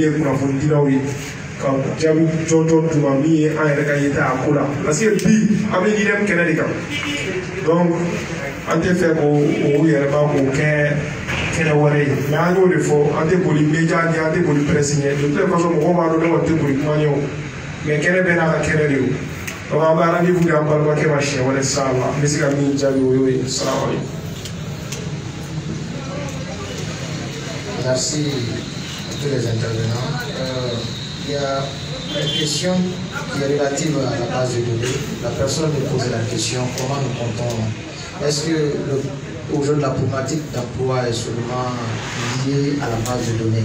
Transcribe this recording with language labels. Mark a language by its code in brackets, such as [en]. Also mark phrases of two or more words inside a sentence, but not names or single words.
[bm] ye kunnafonidilaw ye ka jaabi jɔnjɔn d'u ma min ye an yɛrɛ ka yeta a ko la [fr] parce que [bm] bi an bɛ NIDEM kɛnɛ de kan donc an tɛ fɛ k'o yɛrɛma k'o kɛ kɛnɛ wɛrɛ ye mais an y'o de fɔ an tɛ boli média ɲɛ an tɛ boli presse ɲɛ [fr] de toute façon [bm] mɔgɔw b'a dɔn ne kɔni tɛ boli kuma ɲɛ o mais kɛnɛ bɛɛ n'a ka kɛnɛ de o donc an bɛ rendez-vous di an balimakɛ ma siɲɛ wɛrɛ sisan la n bɛ se ka min jaabi o y'o ye [ar] salamu aleykum. [fr] Merci à tous les intervenants. Il y a une question qui est relative à la base de données. La personne me posait la question, comment nous comptons? Est-ce que aujourd'hui la problématique d'emploi est seulement liée à la base de données?